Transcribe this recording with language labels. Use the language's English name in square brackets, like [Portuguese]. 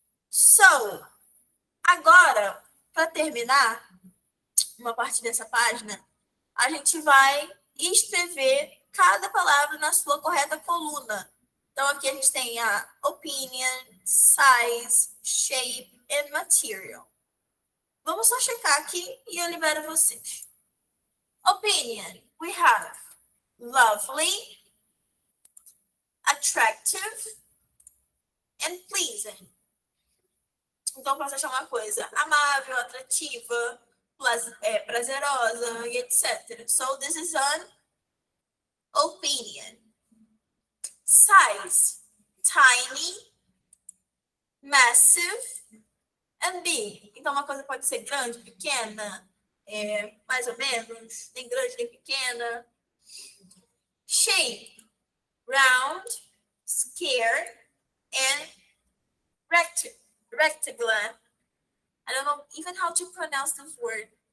[Portuguese] So, agora, para terminar uma parte dessa página, a gente vai escrever cada palavra na sua correta coluna. Então, aqui a gente tem a opinion, size, shape and material. Vamos só checar aqui e eu libero vocês. [English] Opinion, we have lovely, attractive and pleasing. [Portuguese] Então, posso achar uma coisa amável, atrativa, prazerosa e etc. [English] So, this is an opinion. Size, tiny, massive and big. [Portuguese] Então, uma coisa pode ser grande, pequena, mais ou menos, nem grande nem pequena. [English] Shape, round, square and rectangular. I don't know even how to pronounce this word.